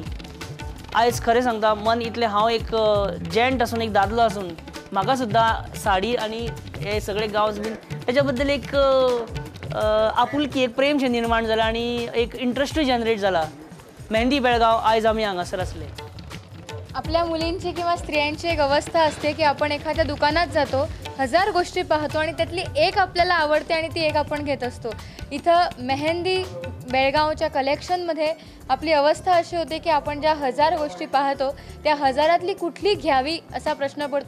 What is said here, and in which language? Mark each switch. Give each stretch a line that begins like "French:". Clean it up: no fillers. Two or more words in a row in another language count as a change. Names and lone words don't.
Konkani: आयज खरें सांगता, मन इतलें हांव एक जेंट आसून, एक दादलो आसून, म्हाका सुद्दां साडी आनी हे सगळे गाउन्स बीन हेच्या बद्दल एक आपुलकी, एक प्रेमशें निर्माण जाला आनी एक इंट्रस्टूय जनरेट जाला. मेहंदी बेळगाव आयज आमी हांगासर आसले.
Marathi: आपल्या मुलींची किंवा स्त्रियांची एक अवस्था असते की आपण एखाद्या दुकानात जातो, 1000 गोष्टी पाहतो आणि त्यातली एक आपल्याला आवडते आणि ती एक आपण घेत असतो. इथं मेहंदी बेळगावच्या कलेक्शनमध्ये आपली अवस्था अशी होते की आपण ज्या 1000 गोष्टी पाहतो त्या 1000तली कुठली घ्यावी असा प्रश्न पडतो.